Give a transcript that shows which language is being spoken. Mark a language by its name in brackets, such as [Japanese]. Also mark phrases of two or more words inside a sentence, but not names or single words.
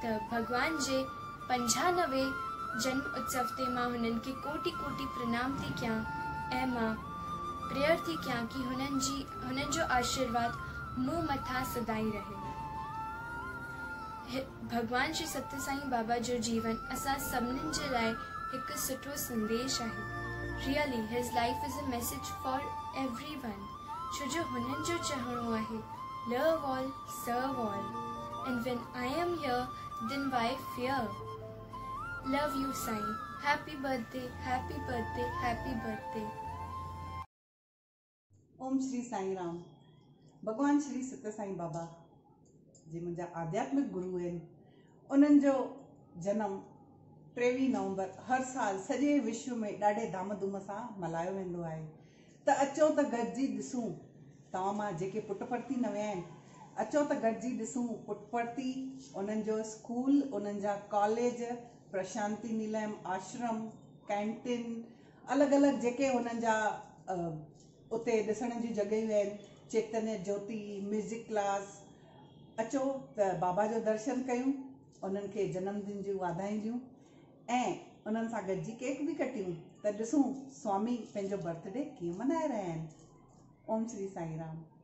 [Sindhi] त भॻवान जे 95 जन्म उत्सव ते मां हुननि खे कोटि कोटि प्रणाम थी कयां ऐं मां प्रेयर थी कयां कि हुननि जो आशीर्वाद मूं मथां सदाई रहे। भगवान श्री सत्य साईं बाबा जो जीवन असां सभिनीनि जे लाइ हिकु सुठो संदेश आहे। [English] Really his life is a message for everyone, [Sindhi] छो जो हुननि जो चवणो आहे [English] love all serve all and when I am here then why fear. Love you Sai, happy birthday, happy birthday, happy birthday. [Sindhi] ओम श्री साईं राम। भगवान श्री सत्य साईं बाबा जे मुंहिंजा आध्यात्मिक गुरु आहिनि, उन्हनि जो जनम 23 नवंबर हर साल सॼे विश्व में ॾाढे धाम धूम सां मल्हायो वेंदो आहे। त अचो त गॾिजी ॾिसूं, तव्हां मां जेके पुट्टपर्ती न विया आहिनि, अचो त गॾिजी ॾिसूं पुट्टपर्ती, उन्हनि जो स्कूल, उन्हनि जा कॉलेज, प्रशांति निलयम आश्रम, कैंटीन, अलॻि अलॻि जेके हुननि जा उते ॾिसण जी जॻहियूं आहिनि, चैतन्य ज्योति, म्यूज़िक क्लास। अचो त बाबा जो दर्शन कयूं, उन्हनि खे जन्मदिन जूं वाधायूं ॾियूं ऐं उन्हनि सां गॾिजी केक बि कटियूं त ॾिसूं स्वामी पंहिंजो बर्थडे कीअं मल्हाए रहिया आहिनि। ओम श्री साईं राम।